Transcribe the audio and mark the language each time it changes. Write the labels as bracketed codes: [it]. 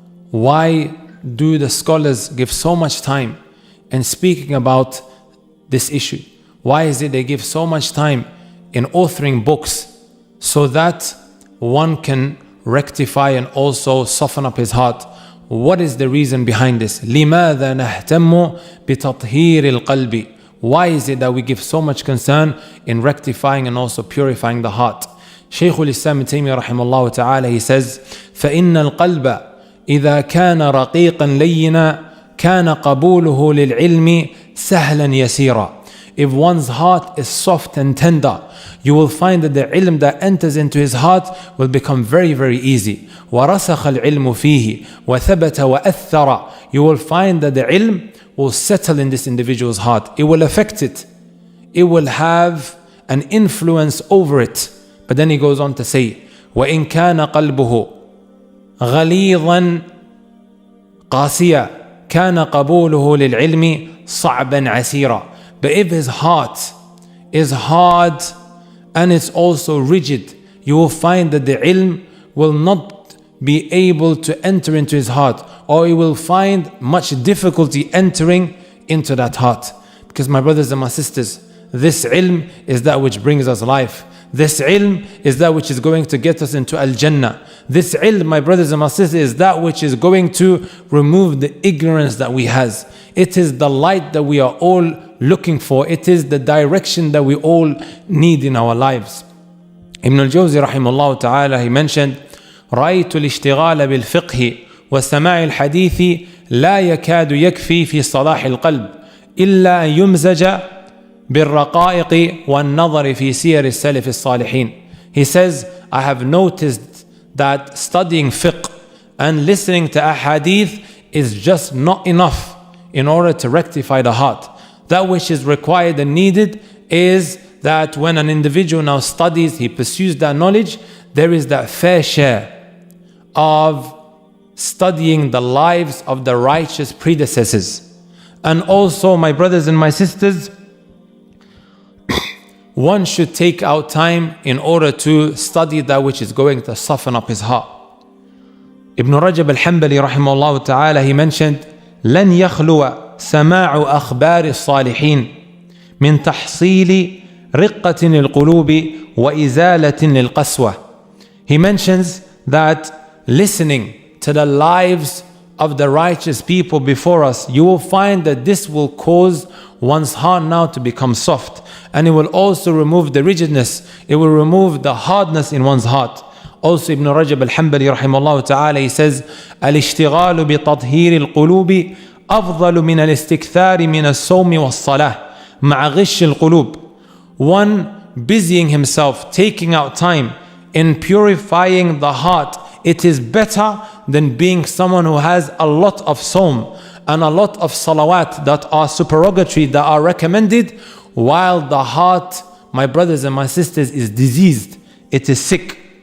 [en] Why do the scholars give so much time in speaking about this issue? Why is it they give so much time in authoring books so that one can rectify and also soften up his heart? What is the reason behind this? [ar] لماذا نهتم بتطهير القلب? [en] Why is it that we give so much concern in rectifying and also purifying the heart? [ar] Shaykh al-Islam Ibn Taymiyyah rahimahullah ta'ala, [en] he says, [ar] فَإِنَّ الْقَلْبَ إذا كان رقيقا لينا كان قبوله للعلم سهلا يسيرا. [en] If one's heart is soft and tender, you will find that the ilm that enters into his heart will become very easy. [ar] ورسخ العلم فيه وثبت وأثر. [en] You will find that the ilm will settle in this individual's heart. It will affect it. It will have an influence over it. But then he goes on to say, [ar] وإن كان قلبه غليظا قاسيا كان قبوله للعلم صعبا عسيرا. [en] But if his heart is hard and it's also rigid, you will find that the ilm will not be able to enter into his heart, or he will find much difficulty entering into that heart. Because my brothers and my sisters, this ilm is that which brings us life. This ilm is that which is going to get us into Al-Jannah. This ilm, my brothers and my sisters, is that which is going to remove the ignorance that we has. It is the light that we are all looking for. It is the direction that we all need in our lives. [ar] Ibn al-Jawzi rahimahullah ta'ala, [en] he mentioned, [ar] رأيت الاشتغال بالفقه وسماع الحديث لا يكاد يكفي في صلاح القلب إلا أن يمزج بالرقائق والنظر في سير السلف الصالحين. [en] He says, I have noticed that studying fiqh and listening to ahadith is just not enough in order to rectify the heart. That which is required and needed is that when an individual now studies, he pursues that knowledge, there is that fair share of studying the lives of the righteous predecessors. And also, my brothers and my sisters, one should take out time in order to study that which is going to soften up his heart. [ar] Ibn Rajab al-Hanbali rahimahullah ta'ala, [en] he mentioned, [ar] لن يخلو سماع أخبار الصالحين من تحصيل رقة القلوب وإزالة للقسوة. [en] He mentions that listening to the lives of the righteous people before us, you will find that this will cause one's heart now to become soft, and it will also remove the rigidness, it will remove the hardness in one's heart. [ar] Also Ibn Rajab al-Hanbali rahimahullah ta'ala, [en] he says, [ar] الاشتغال بتطهير القلوب أفضل من الاستكثار من الصوم والصلاة مع غش القلوب. [en] One busying himself, taking out time in purifying the heart, it is better than being someone who has a lot of sawm and a lot of salawat that are supererogatory, that are recommended, while the heart, my brothers and my sisters, is diseased, it is sick.